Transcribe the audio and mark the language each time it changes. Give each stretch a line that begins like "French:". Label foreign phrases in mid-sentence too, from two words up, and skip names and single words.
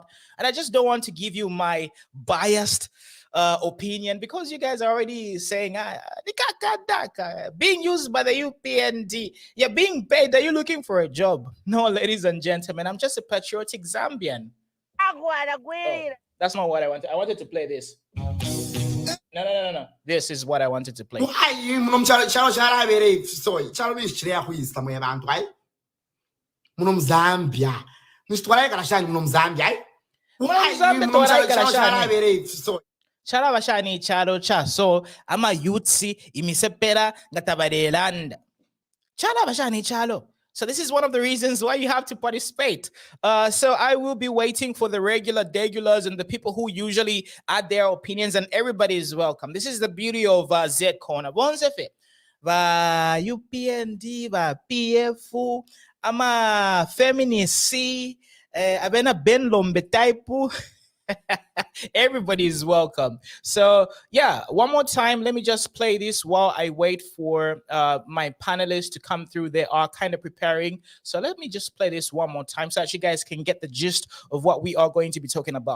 English: And I just don't want to give you my biased opinion, because you guys are already saying, being used by the UPND, you're being paid, are you looking for a job? No, ladies and gentlemen, I'm just a patriotic Zambian. Oh, that's not what I wanted. I wanted to play this. No. This is what I wanted to play.
Bemba: Charabashani charo cha so ama yutsi imisepera ngatabarelanda. Charabashani chalo.
English: So this is one of the reasons why you have to participate. So I will be waiting for the regulars and the people who usually add their opinions, and everybody is welcome. This is the beauty of Z Corner.
Bemba: Bonsefe. Va UPND, va PF, ama feminist, abena ben lombe type.
English: Everybody is welcome. So yeah, one more time, let me just play this while I wait for my panelists to come through. They are kind of preparing, so let me just play this one more time so that you guys can get the gist of what we are going to be talking about.